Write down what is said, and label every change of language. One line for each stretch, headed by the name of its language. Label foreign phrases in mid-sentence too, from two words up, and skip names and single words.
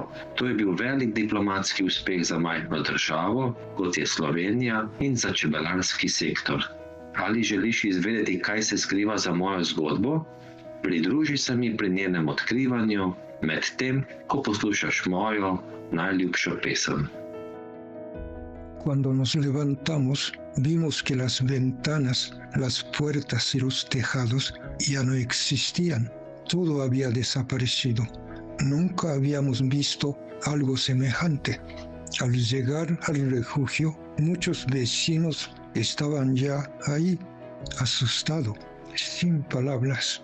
Slovenian: To je bil velik diplomatski uspeh za majhno državo, kot je Slovenija, in za čebelarski sektor. Ali želiš izvedeti, kaj se skriva za mojo zgodbo? Pridruži se mi pri njenem odkrivanju, medtem ko poslušaš mojo najljubšo pesem.
Spanish: Cuando nos levantamos, vimos que las ventanas, las puertas y los tejados ya no existían. Todo había desaparecido. Nunca habíamos visto algo semejante. Al llegar al refugio, muchos vecinos estaban ya ahí, asustados, sin palabras.